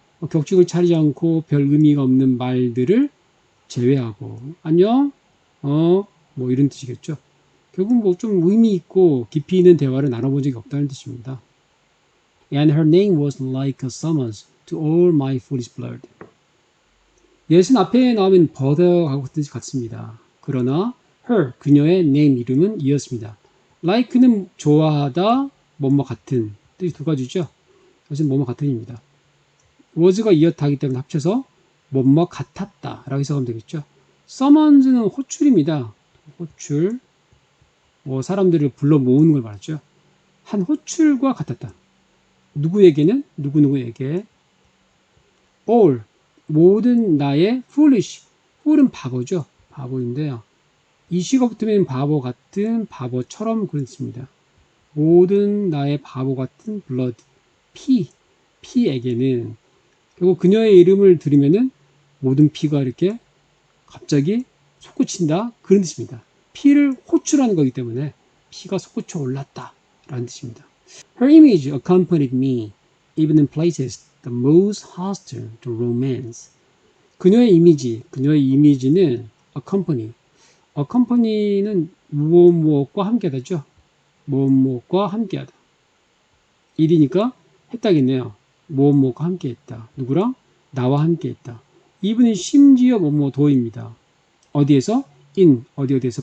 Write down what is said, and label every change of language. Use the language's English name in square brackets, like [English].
[Korean] 격식을 차리지 않고 별 의미가 없는 말들을 제외하고 안녕, 뭐 이런 뜻이겠죠. 결국 뭐 좀 의미 있고 깊이 있는 대화를 나눠본 적이 없다는 뜻입니다. [English] And her name was like a summons to all my foolish blood. [Korean] 예는 앞에 나오면 bother하고 뜻이 같습니다. 그러나 her, 그녀의 name 이름은 이었습니다. like는 좋아하다, 뭐뭐 같은 뜻이 두 가지죠. 그것은 뭐뭐 같은입니다. was가 이었다 하기 때문에 합쳐서 뭐뭐 같았다 라고 해석하면 되겠죠. summons는 호출입니다. 호출, 뭐 사람들을 불러 모으는 걸 말하죠. 한 호출과 같았다. 누구에게는? 누구누구에게. all, 모든 나의 foolish, fool은 바보죠. 바보인데요. 이 시가 붙으면 바보 같은, 바보처럼 그런 뜻입니다. 모든 나의 바보 같은 blood, 피에게는 결국 그녀의 이름을 들으면은 모든 피가 이렇게 갑자기 솟구친다. 그런 뜻입니다. 피를 호출하는 거기 때문에 피가 솟구쳐 올랐다. 라는 뜻입니다. [English] Her image accompanied me even in places the most hostile to romance. [Korean] 그녀의 이미지는 accompany는 무엇과 함께하다죠. 무엇과 함께하다. 일이니까 했다겠네요. 무엇과 함께했다. 누구랑? 나와 함께했다. 이분은 심지어 도입니다. 어디에서? 어디에서?